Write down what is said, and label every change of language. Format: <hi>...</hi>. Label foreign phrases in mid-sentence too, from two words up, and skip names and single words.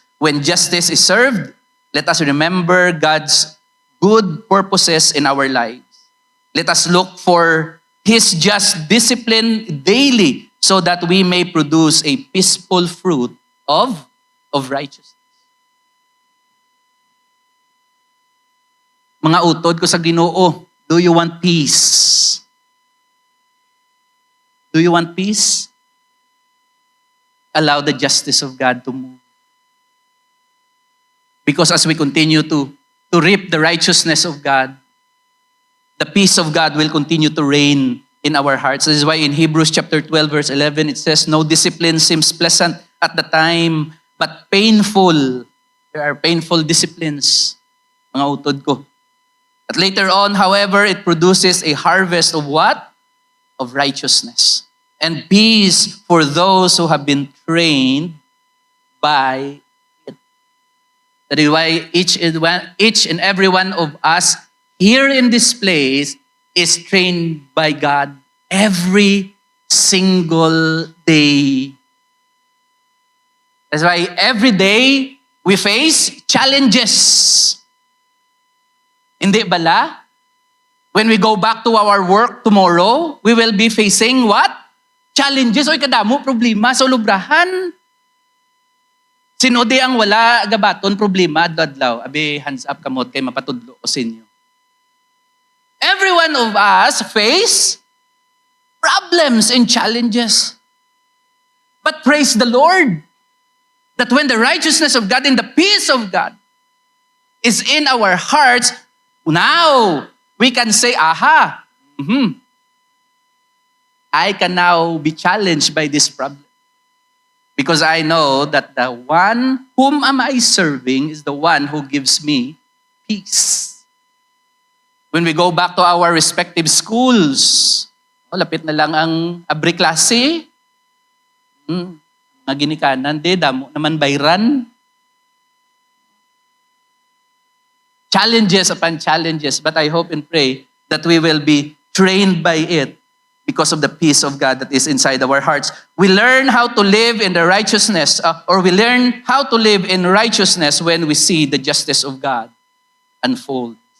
<en>When justice is served, let us remember God's good purposes in our lives. Let us look for His just discipline daily so that we may produce a peaceful fruit of righteousness.</en> <hil>Mga utod ko sa Ginoo,</hil> <en>do you want peace? Do you want peace? Allow the justice of God to move. Because as we continue to reap the righteousness of God, the peace of God will continue to reign in our hearts. This is why in Hebrews chapter 12, verse 11, it says, no discipline seems pleasant at the time, but painful. There are painful disciplines,</en> <hil>mga utod ko.</hil> <en>But later on, however, it produces a harvest of what? Of righteousness and peace for those who have been trained by it. That is why each and every one of us here in this place is trained by God every single day. That's why every day we face challenges.</en> <hil>Hindi bala?</hil> <en>When we go back to our work tomorrow, we will be facing what? Challenges.</en> <hil>Oy, kadamo, problema sa lubrahan. Sinode ang wala gabaton problema dadlaw. Abi,</hil> <en>hands up</en> <hil>kamot kay mapatudlo ko sa inyo.</hil> <en>Every one of us face problems and challenges. But praise the Lord that when the righteousness of God and the peace of God is in our hearts, now we can say, aha, I can now be challenged by this problem. Because I know that the one whom am I serving is the one who gives me peace. When we go back to our respective schools,</en> <hil>lapit na lang ang abri klase. Mga ginikanan, damo naman bayran.</hil> <en>Challenges upon challenges, but I hope and pray that we will be trained by it because of the peace of God that is inside our hearts. We learn how to live in the righteousness, or we learn how to live in righteousness when we see the justice of God unfold.</en>